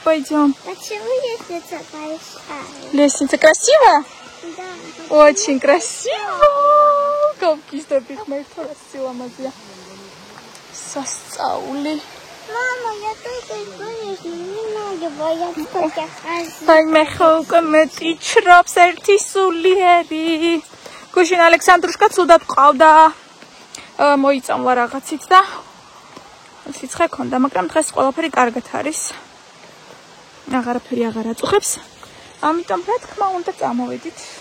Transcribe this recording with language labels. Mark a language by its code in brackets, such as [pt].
[ru] Почему лестница большая? Лестница красивая? Да. Очень красиво. [ka] Გავგიჟდები ღმერთო რა სილამაზეა. სასწაული. [ru] Мама, я только конечно, не могу бояться ходить. [ka] Ай, მე ხო უკვე მეტიჩრობს ერთი სულიერი. გუშინ ალექსანდრუშკა ცუდად ყავდა. მოიწამლა რაღაცით და სიცხე ქონდა, მაგრამ დღეს ყველაფერი კარგად არის. აღარაფერი აღარ აწუხებს. ამიტომ რა თქმა უნდა წამოვედით.